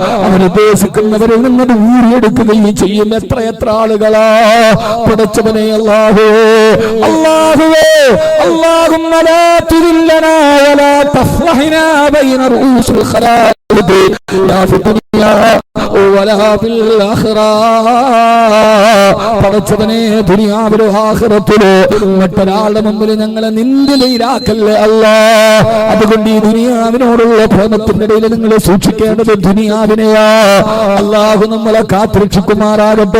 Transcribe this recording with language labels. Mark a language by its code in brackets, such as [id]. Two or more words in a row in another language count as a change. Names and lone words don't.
[ml] അവനുദ്ദേശിക്കുന്നവരിൽ നിന്നത് ഊരിയെടുക്കുകയും ചെയ്യും. എത്ര ആളുകളാ പടച്ചവനെ അല്ലാഹുവേ അല്ലാഹുവേ [ar] اللهم لا تذلنا ولا تفضحنا بين رؤوس الخلائق لا في الدنيا ولا في الآخرة. [ml] പടച്ചവനെ ദുനിയാവിലോ ആഖിറത്തിലോ മറ്റൊരാളുടെ മുമ്പിൽ ഞങ്ങളെ നിന്ദിതയിലാക്കല്ലേ അല്ലാഹ്. അതുകൊണ്ട് ഈ ദുനിയാവിനോടുള്ള പ്രേമത്തിന്റെ ഇടയിൽ നിങ്ങൾ സൂക്ഷിക്കേണ്ടത് ദുനിയാവിനെയാ. അല്ലാഹു നമ്മളെ കാത്തുരക്ഷിക്കുമാറാകട്ടെ.